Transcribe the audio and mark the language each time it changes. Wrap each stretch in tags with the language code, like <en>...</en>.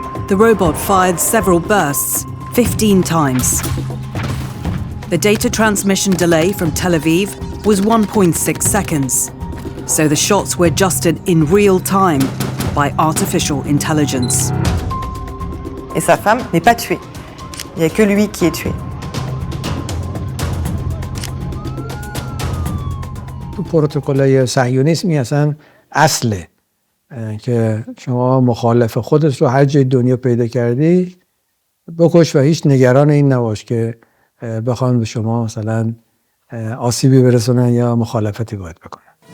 <en>The robot fired several bursts, 15 times. The data transmission delay from Tel Aviv was 1.6 seconds, so the shots were adjusted in real time by artificial intelligence.</en> <fr>Et sa femme n'est pas tuée. Il n'y a que lui qui est tué.</fr> <fa>تو پروتکل‌های صهیونیسمی اصلا اصله که شما مخالف خودت رو هر جای دنیا پیدا کردی بکش و هیچ نگران این نباش که بخوان به شما مثلا آسیبی برسونن یا مخالفتی باید بکنن.</fa>